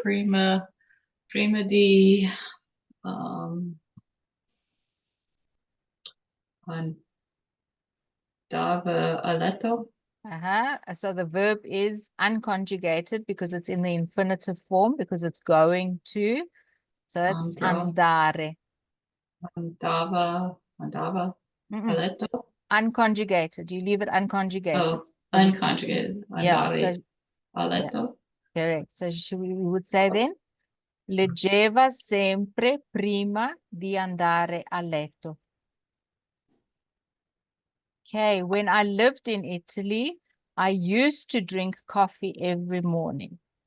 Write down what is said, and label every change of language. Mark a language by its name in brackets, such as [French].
[Italian] Prima di um andava a letto. [English] So the verb is unconjugated because it's in the infinitive form because it's going to. So it's andare. [Italian] Andava a Mm-mm. letto. [English] Unconjugated. You leave it unconjugated. Oh, unconjugated. Yeah. So [Italian] Andare a letto. [English] correct. So we would say then, [Italian] leggeva sempre prima di andare a letto. [English] Okay, when I lived in Italy, I used to drink coffee every morning.